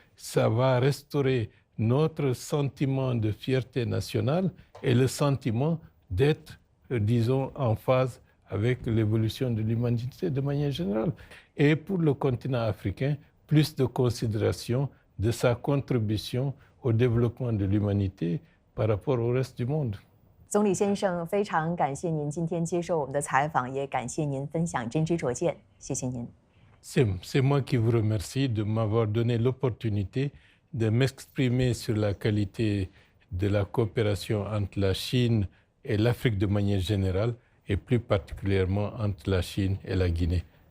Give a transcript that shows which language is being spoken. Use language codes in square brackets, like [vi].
[fr] Ça va restaurer notre sentiment de fierté nationale et le sentiment d'être, disons, en phase avec l'évolution de l'humanité de manière générale. Et pour le continent africain, plus de considération de sa contribution au développement de l'humanité par rapport au reste du monde. [zh] 总理先生，非常感谢您今天接受我们的采访，也感谢您分享真知灼见，谢谢您。 [fr] C'est moi qui vous remercie de m'avoir donné l'opportunité de m'exprimer sur la qualité de la coopération entre la Chine et l'Afrique de manière générale, et plus particulièrement entre la Chine et la Guinée.